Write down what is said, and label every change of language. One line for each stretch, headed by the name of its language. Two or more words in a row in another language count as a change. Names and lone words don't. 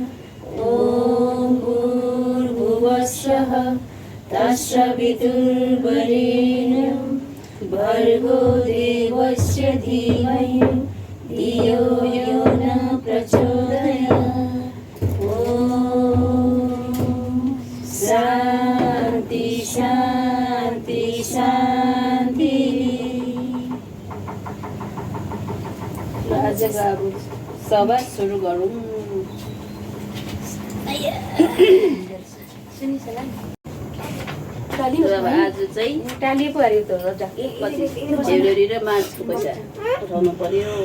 Sanskrit: ॐ भूर्भुवस्सुः तत्सवितुर्वरेण्यं भर्गो देवस्य धीमहि धियो यो न प्रचोदयात्। ॐ शान्ति शान्ति शान्ति।
Nepali: आजको अब सभा सुरु गरौँ। आज चाहिँ टालिएको अरे त झेउरी र माछको पैसा उठाउनु पर्यो हो।